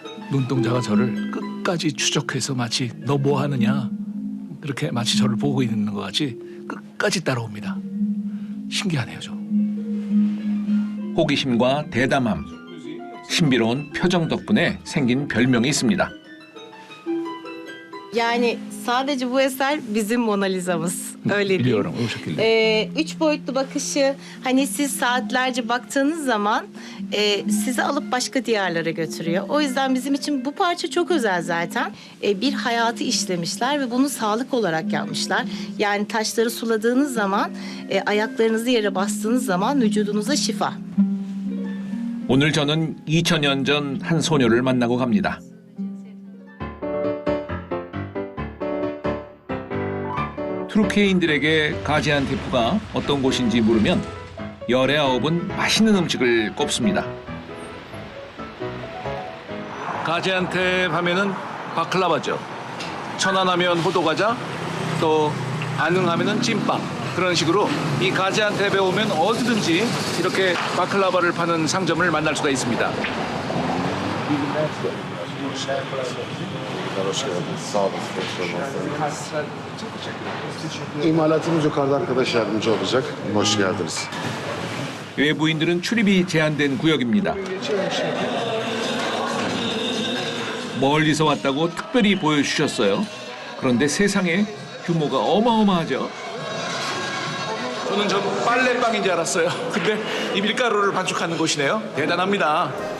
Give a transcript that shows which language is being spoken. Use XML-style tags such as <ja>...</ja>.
<ko>눈동자가 저를 끝까지 추적해서 마치 너 뭐 하느냐, 그렇게 마치 저를 보고 있는 것 같이 끝까지 따라옵니다. 신기하네요, 저. 호기심과 대담함, 신비로운 표정 덕분에 생긴 별명이 있습니다.</ko> <tr>Yani sadece bu eser bizim Mona Lisa'mız. Öyle diyeyim. Biliyorum, o şekilde. Üç boyutlu bakışı, hani siz saatlerce baktığınız zaman sizi alıp başka diyarlara götürüyor. O yüzden bizim için bu parça çok özel zaten. Bir hayatı işlemişler ve bunu sağlık olarak yapmışlar. Yani taşları suladığınız zaman, ayaklarınızı yere bastığınız zaman vücudunuza şifa.</tr> <ko>오늘 저는 2000년 전 한 소녀를 만나고 갑니다. 투르키예인들에게 가지안테프가 어떤 곳인지 물으면 열의 아홉은 맛있는 음식을 꼽습니다. 가지안테프 하면은 바클라바죠. 천안하면 호두과자, 또 안 응하면은 찐빵. 그런 식으로 이 가지안테페에 오면 어디든지 이렇게 바클라바를 파는 상점을 mannar 수가 있습니다.</ko> <tr>İmalatımız yukarıda arkadaş yardımcı olacak. Hoş geldiniz.</tr> <ko>외부인들은 출입이 제한된 구역입니다. 멀리서 왔다고 특별히 보여주셨어요. 그런데 세상에 규모가 어마어마하죠. 저는 전 빨래방인 줄 알았어요. 근데 이 밀가루를 반죽하는 곳이네요. 대단합니다.</ko>